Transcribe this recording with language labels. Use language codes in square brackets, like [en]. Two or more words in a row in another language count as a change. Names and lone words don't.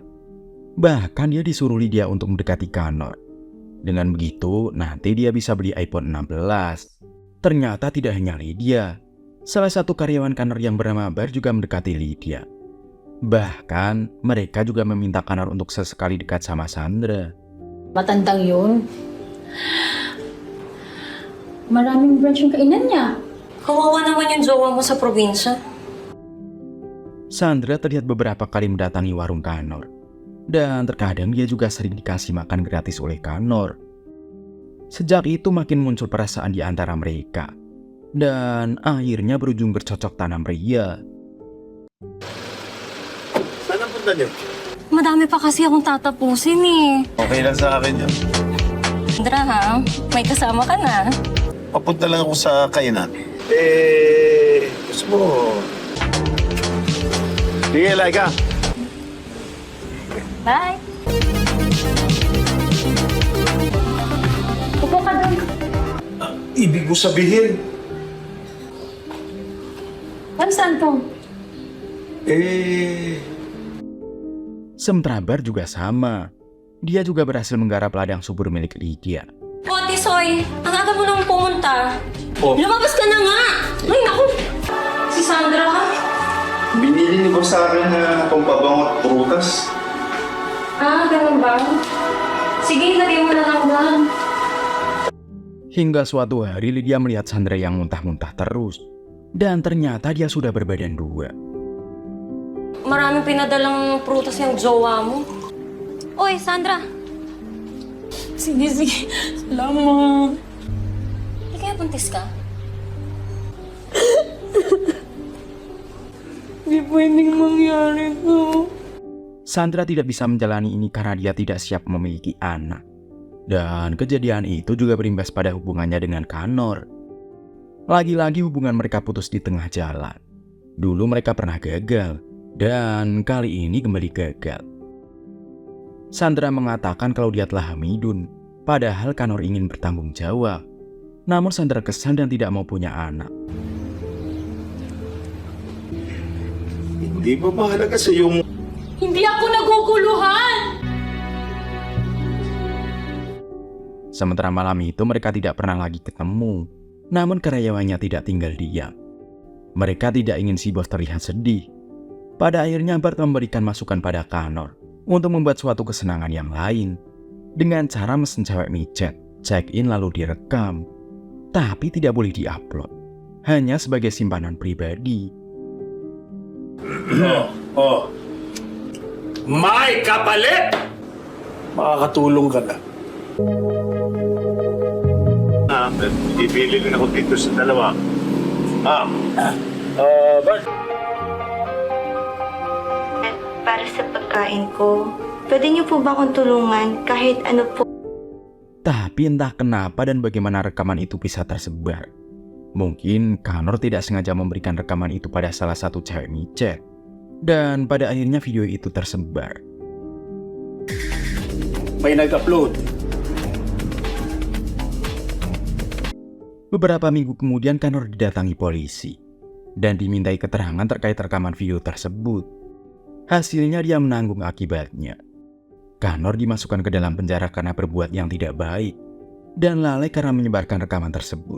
[id] Bahkan dia disuruh Lydia untuk mendekati Kanor. Dengan begitu, nanti dia bisa beli iPhone 16. Ternyata tidak hanya Lydia. Salah satu karyawan Kanor yang bernama Bar juga mendekati Lydia. Bahkan, mereka juga meminta Kanor untuk sesekali dekat sama Sandra. [tl] Matandang yun. Maraming branch yung kainan niya. Kawawa naman yung jowa mo sa probinsya. [id] Sandra terlihat beberapa kali mendatangi warung Kanor. Dan terkadang dia juga sering dikasih makan gratis oleh Kanor. Sejak itu makin muncul perasaan di antara mereka. Dan akhirnya berujung bercocok tanam ria. [tl] Saan ang punta niyo? Madami pa kasi akong tatapusin eh. Okay lang sa akin yun. Sandra ha, may kasama ka na. Papunta lang ako sa kainan. Gusto mo... Sige, Laika. Bye! Upo ka doon. Ibig ko sabihin, Ano saan to? [id] Sementara Bar juga sama. Dia juga berhasil menggarap ladang subur milik Lydia. [tl] O, Ate Soy, ang aga mo nang pumunta. Oh. Lumabas ka na nga! Ay, naku! Si Sandra ka? Binili ni boss sa akin na pampabangot prutas. Ah, ganun ba? Sige, lagay mo na lang doon. [id] Hingga suatu hari Lydia melihat Sandra yang muntah-muntah terus. Dan ternyata dia sudah berbadan 2. [tl] Maraming pinadalang prutas yung jowa mo. Oy, Sandra! Sige. Salamat. Hindi kaya buntis ka? Hindi pwedeng mangyari to. [id] Sandra tidak bisa menjalani ini karena dia tidak siap memiliki anak. Dan kejadian itu juga berimbas pada hubungannya dengan Connor. Lagi-lagi hubungan mereka putus di tengah jalan. Dulu mereka pernah gagal, dan kali ini kembali gagal. Sandra mengatakan kalau dia telah hamidun, padahal Connor ingin bertanggung jawab. Namun Sandra kesal dan tidak mau punya anak. [tl] Hindi ba mahalaga sa yung Hindi ako naguguluhan! [id] Sementara malam itu mereka tidak pernah lagi ketemu. Namun karyawannya tidak tinggal diam. Mereka tidak ingin si bos terlihat sedih. Pada akhirnya Bart memberikan masukan pada Connor untuk membuat suatu kesenangan yang lain dengan cara mesen cewek micet, check-in lalu direkam. Tapi tidak boleh diupload, hanya sebagai simpanan pribadi. [tl] May kapalit! Makakatulong ka na. Ibili rin ako dito sa dalawa. Bart. Para sa pagkain ko, pwede niyo po ba akong tulungan kahit ano po? [id] Tapi entah kenapa dan bagaimana rekaman itu bisa tersebar. Mungkin Connor tidak sengaja memberikan rekaman itu pada salah satu cewek micet. Dan pada akhirnya video itu tersebar. [tl] May nag-upload. [id] Beberapa minggu kemudian Connor didatangi polisi dan dimintai keterangan terkait rekaman video tersebut. Hasilnya dia menanggung akibatnya. Connor dimasukkan ke dalam penjara karena berbuat yang tidak baik dan lalai karena menyebarkan rekaman tersebut.